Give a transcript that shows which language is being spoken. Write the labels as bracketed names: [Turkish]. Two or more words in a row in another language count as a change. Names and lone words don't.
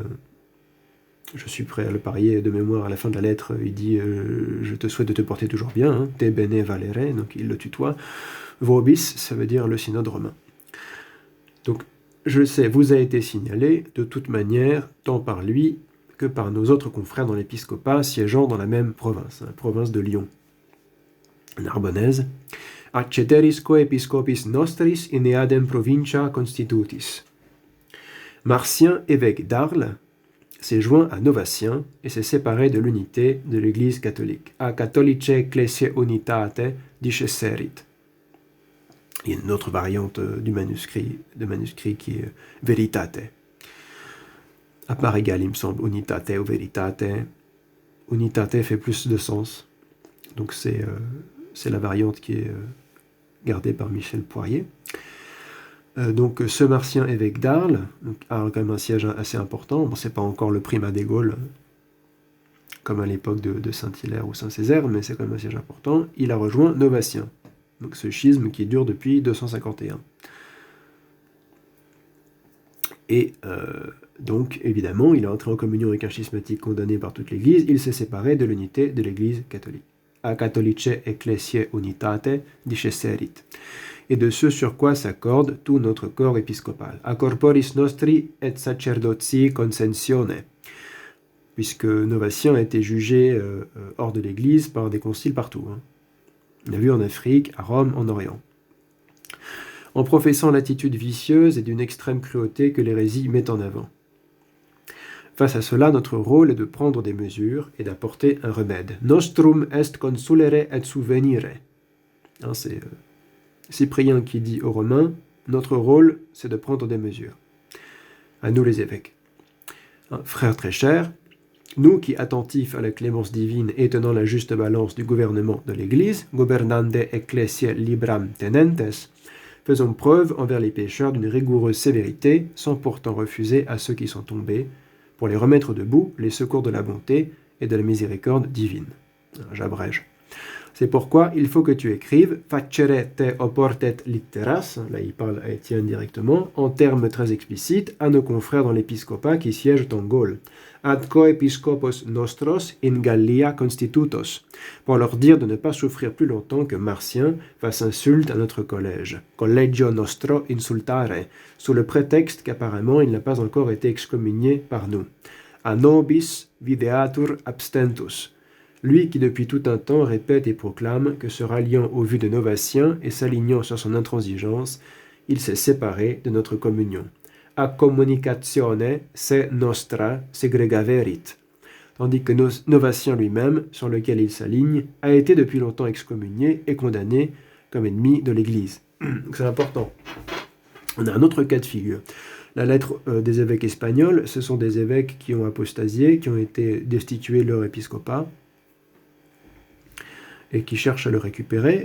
[French] Je suis prêt à le parier de mémoire, à la fin de la lettre, il dit je te souhaite de te porter toujours bien, hein, [Latin] te bene valere, [French] donc il le tutoie. Vobis, ça veut dire le synode romain. Donc, je sais, vous a été signalé, de toute manière, tant par lui que par nos autres confrères dans l'épiscopat siégeant dans la même province, la province de Lyon, [Latin] narbonnaise, acceteris coepiscopis nostris in eadem provincia constitutis. [French] Marcien, évêque d'Arles, s'est joint à Novatien et s'est séparé de l'unité de l'Église catholique. [Latin] A catholice ecclesiae unitate discesserit. [French] Il y a une autre variante de manuscrit qui est veritate. À part égale, il me semble, unitate ou veritate. Unitate fait plus de sens. Donc c'est la variante qui est gardée par Michel Poirier. Donc ce Marcien évêque d'Arles a quand même un siège assez important. Bon, c'est pas encore le primat des Gaules, comme à l'époque de Saint-Hilaire ou Saint-Césaire, mais c'est quand même un siège important. Il a rejoint Novatien, donc ce schisme qui dure depuis 251. Et donc, évidemment, il est entré en communion avec un schismatique condamné par toute l'Église. Il s'est séparé de l'unité de l'Église catholique. [Latin] A catholice ecclesiae unitate discesserit. [French] Et de ce sur quoi s'accorde tout notre corps épiscopal. [Latin] A corporis nostri et sacerdotii consensione. [French] Puisque Novatien a été jugé hors de l'Église par des conciles partout. Hein. On a vu en Afrique, à Rome, en Orient. En professant l'attitude vicieuse et d'une extrême cruauté que l'hérésie met en avant. Face à cela, notre rôle est de prendre des mesures et d'apporter un remède. [Latin] Nostrum est consulere et subvenire. [French] Hein, c'est Cyprien qui dit aux Romains, notre rôle, c'est de prendre des mesures. À nous les évêques. Hein, frères très chers, nous qui, attentifs à la clémence divine et tenant la juste balance du gouvernement de l'Église, [Latin] gobernande ecclesiae libram tenentes, [French] faisons preuve envers les pécheurs d'une rigoureuse sévérité, sans pourtant refuser à ceux qui sont tombés, pour les remettre debout, les secours de la bonté et de la miséricorde divine. J'abrège. C'est pourquoi il faut que tu écrives [Latin] facere te oportet litteras, [French] là il parle à Étienne directement, en termes très explicites, à nos confrères dans l'épiscopat qui siègent en Gaule. [Latin] Ad coepiscopos nostros in Gallia constitutos, [French] pour leur dire de ne pas souffrir plus longtemps que Marcien fasse insulte à notre collège. [Latin] Collegio nostro insultare, [French] sous le prétexte qu'apparemment il n'a pas encore été excommunié par nous. [Latin] A nobis videatur abstentus. [French] Lui qui depuis tout un temps répète et proclame que se ralliant au vu de Novatien et s'alignant sur son intransigeance, il s'est séparé de notre communion. [Latin] A communicatione se nostra segregaverit. [French] Tandis que Novatien lui-même, sur lequel il s'aligne, a été depuis longtemps excommunié et condamné comme ennemi de l'Église. C'est important. On a un autre cas de figure. La lettre des évêques espagnols, ce sont des évêques qui ont apostasié, qui ont été destitués de leur épiscopat, et qui cherchent à le récupérer.